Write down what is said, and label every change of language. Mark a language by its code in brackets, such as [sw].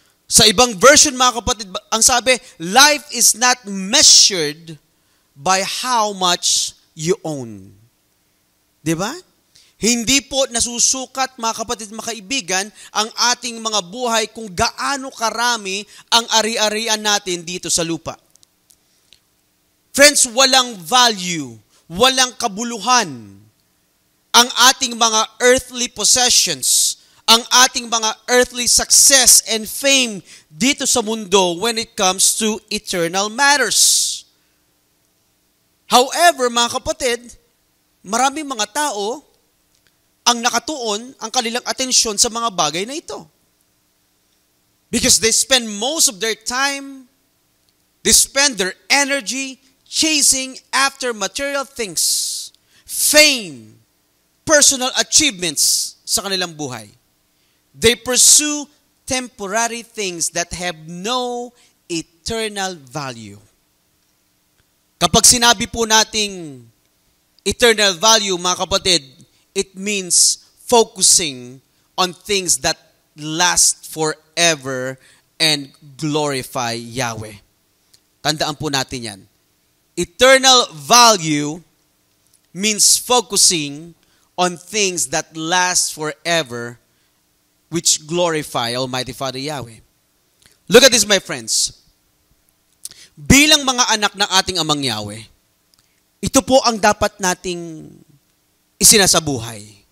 [tl] Sa ibang version, mga kapatid, ang sabi, [en] life is not measured by how much you own. [tl] Diba? Hindi po nasusukat, mga kapatid, mga kaibigan, ang ating mga buhay kung gaano karami ang ari-arian natin dito sa lupa. Friends, walang value, walang kabuluhan ang ating mga earthly possessions, ang ating mga earthly success and fame dito sa mundo [en] when it comes to eternal matters. [tl] However, mga kapatid, maraming mga tao ang nakatuon ang kanilang atensyon sa mga bagay na ito. [en] Because they spend most of their time, they spend their energy chasing after material things, fame, personal achievements [tl] sa kanilang buhay. [en] They pursue temporary things that have no eternal value. [tl] Kapag sinabi po nating [en] eternal value, [tl] mga kapatid, [en] it means focusing on things that last forever and glorify Yahweh. [tl] Tandaan po natin yan. [en] Eternal value means focusing on things that last forever, which glorify Almighty Father Yahweh. Look at this, my friends. [tl] Bilang mga anak ng ating Amang Yahweh, ito po ang dapat nating isinasabuhay.